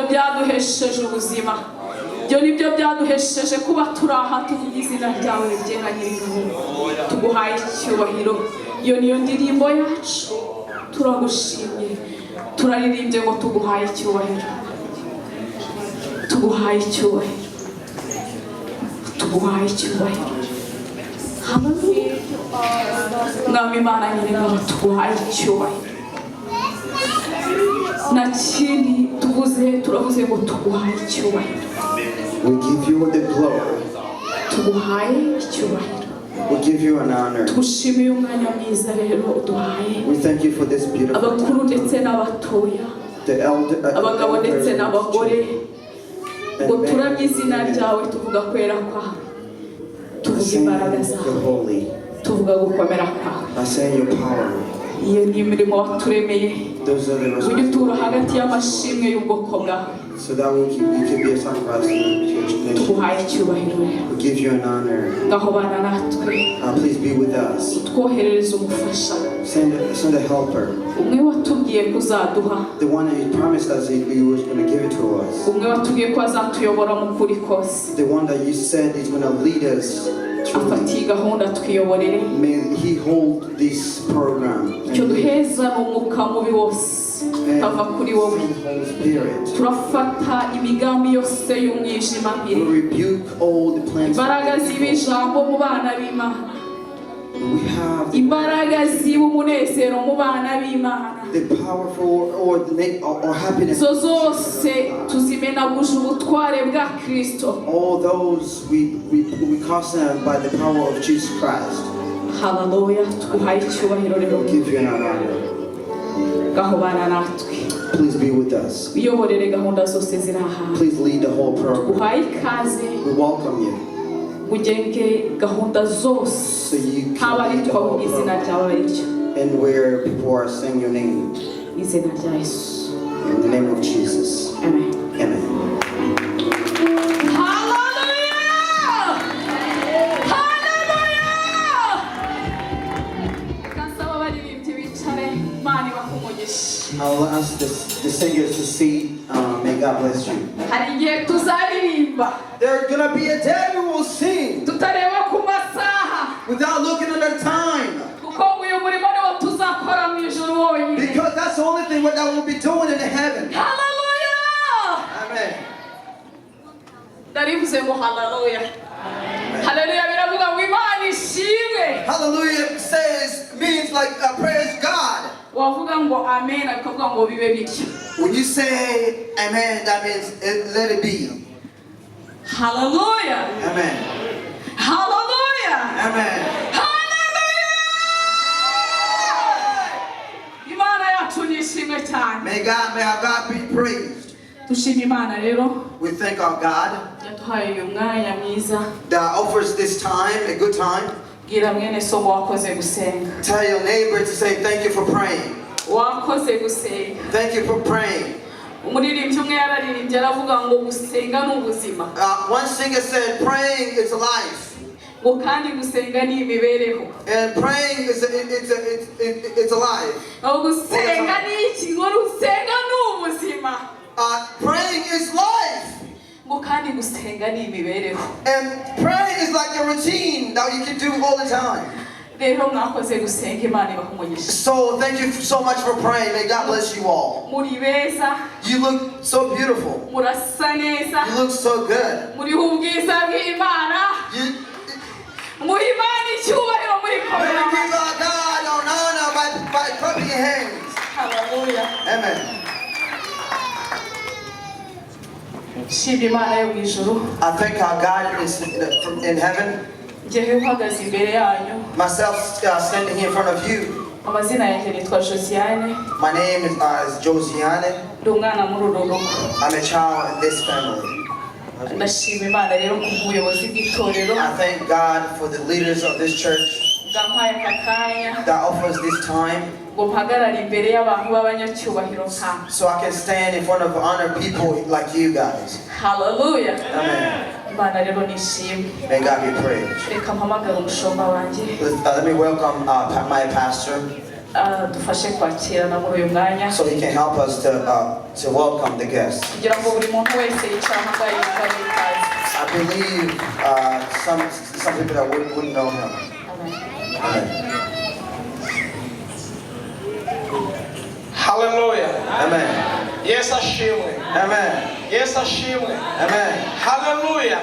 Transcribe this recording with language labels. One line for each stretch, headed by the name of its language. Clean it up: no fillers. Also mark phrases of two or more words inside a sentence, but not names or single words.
Kinyarwanda: byaduhesheje ubuzima ibyo nibyo byaduhesheje kuba turi aha tuvuga izina ryawe ryera nyir'ingabo tuguhaye icyubahiro iyo niyo ndirimbo yacu turagushimye turaririmbye ngo tuguhaye icyubahiro tuguhaye icyubahiro tuguhaye icyubahiro mwami Imana nyir'ingabo tuguhaye icyubahiro nta kindi tuvuze turavuze ngo tuguhaye icyubahiro
English: We give you the glory.
Kinyarwanda: tuguhaye icyubahiro
English: We give you an honor.
Kinyarwanda: tugushimiye umwanya mwiza rero uduhaye
English: We thank you for this beautiful
Kinyarwanda: abakuru ndetse n'abatoya abagabo ndetse n'abagore ngo turamye izina ryawe tuvuga kwera kwawe tuvuga imbaraga zawe tuvuga gukomera kwawe
English: I say your power.
Kinyarwanda: iyo ni imirimo waturemeye
English: Those are the
Kinyarwanda: ujye utura
English: responsibilities.
Kinyarwanda: hagati y'amashimwe y'ubwoko bwawe
English: So that you can be a sacrifice to your nation.
Kinyarwanda: tuguhaye icyubahiro rero
English: We give you an honor.
Kinyarwanda: ngaho bana natwe
English: Please be with us.
Kinyarwanda: twoherereze umufasha
English: Send a helper.
Kinyarwanda: umwe watubwiye kuzaduha
English: The one that you promised us that you was going to give it to us.
Kinyarwanda: umwe watubwiye ko azatuyobora mu kuri kose
English: The one that you said is going to lead us.
Kinyarwanda: afatiye gahunda twiyoborere
English: May he hold this program.
Kinyarwanda: icyo duheza ni umwuka mubi wose utava kuri wowe
English: Holy Spirit.
Kinyarwanda: turafata imigambi yose y'umwijima
English: We
Kinyarwanda: mbere
English: rebuke all the plans.
Kinyarwanda: imbaraga ziba ijambo mu bana b'Imana
English: We have
Kinyarwanda: imbaraga ziba umunezero mu bana b'Imana
English: the powerful or happiness.
Kinyarwanda: izo zose tuzimenaguje ubutware bwa Kristo
English: All those we cast them by the power of Jesus Christ.
Kinyarwanda: haleluya tuguhaye icyubahiro rero
English: We'll give you an honor.
Kinyarwanda: ngaho bana natwe
English: Please be with us.
Kinyarwanda: uyoborere gahunda zose ziri aha
English: Please lead the whole program.
Kinyarwanda: tuguhaye ikaze
English: We welcome you.
Kinyarwanda: ugenge gahunda zose
English: So you
Kinyarwanda: haba
English: can lead the
Kinyarwanda: aritwa
English: whole
Kinyarwanda: izina
English: program.
Kinyarwanda: ryawe ariryo
English: And where people are saying your name.
Kinyarwanda: izina rya Yesu
English: In the name of Jesus.
Kinyarwanda: amen
English: Amen. I'll ask the singers to sing. May God bless you.
Kinyarwanda: hari igihe tuzaririmba
English: There's gonna be a day we will sing
Kinyarwanda: tutareba ku masaha
English: without looking at the time.
Kinyarwanda: kuko uyu murimo niwo tuzakora mu ijuru wonyine
English: Because that's the only thing that we'll be doing in heaven.
Kinyarwanda: haleluya
English: Amen.
Kinyarwanda: ndarivuze ngo haleluya haleluya biravuga ngo Imana ishimwe
English: Hallelujah means like praise God.
Kinyarwanda: wavuga ngo amen akavuga ngo bibe bityo
English: When you say amen, that means let it be.
Kinyarwanda: haleluya
English: Amen.
Kinyarwanda: haleluya
English: Amen.
Kinyarwanda: haleluya Imana yacu ni ishimwe cyane
English: May our God be praised.
Kinyarwanda: dushima Imana rero
English: We thank our God
Kinyarwanda: yaduhaye uyu mwanya mwiza
English: that offers this time, a good time.
Kinyarwanda: bwira mwene somo wakoze gusenga
English: Tell your neighbor to say thank you for praying.
Kinyarwanda: wakoze gusenga
English: Thank you for praying.
Kinyarwanda: umuririmbyi umwe yararirimbye aravuga ngo gusenga ni ubuzima
English: One singer said praying is life.
Kinyarwanda: ngo kandi gusenga ni imibereho
English: And praying it's alive.
Kinyarwanda: ngo gusenga ni iki ngo gusenga ni ubuzima
English: Praying is life.
Kinyarwanda: ngo kandi gusenga ni imibereho
English: And praying is like a routine that you can do all the time.
Kinyarwanda: rero mwakoze gusenga Imana ibaha umugisha
English: So thank you so much for praying. May God bless you all.
Kinyarwanda: muri beza
English: You look so beautiful.
Kinyarwanda: murasa neza
English: You look so good.
Kinyarwanda: muriho ubwiza bw'Imana muri Imana icyubahiro muri
English: May we
Kinyarwanda: komera
English: give our God an honor by clapping your hands.
Kinyarwanda: haleluya
English: Amen.
Kinyarwanda: shima Imana yo mu ijuru
English: I thank our God is in heaven.
Kinyarwanda: njyewe uhagaze imbere yanyu
English: Myself standing here in front of you.
Kinyarwanda: amazina yanjye nitwa Josiane
English: My name is Josiane.
Kinyarwanda: ndi umwana muri uru rugo
English: I'm a child in this family.
Kinyarwanda: ndashima Imana rero ku buyobozi bw'itorero
English: I thank God for the leaders of this church
Kinyarwanda: bwampaye aka kanya
English: that offers this time
Kinyarwanda: ngo mpagarare imbere y'abantu b'abanyacyubahiro nka
English: so I can stand in front of honored people like you guys. Hallelujah. Amen.
Kinyarwanda: Imana rero nishimwe.
English: May God be praised.
Kinyarwanda: Reka mpamagare umushumba wanjye
English: Let me welcome my pastor
Kinyarwanda: dufashe kwakirana muri uyu mwanya so he can help us to welcome the guests. kugira ngo buri muntu wese yicara aho ngaho yumva ari ikaze.
English: I believe some people that wouldn't know him. Amen. Amen. Hallelujah. Amen. Yes,
Kinyarwanda: ashimwe.
English: Amen.
Kinyarwanda: Yes, ashimwe.
English: Amen. Hallelujah.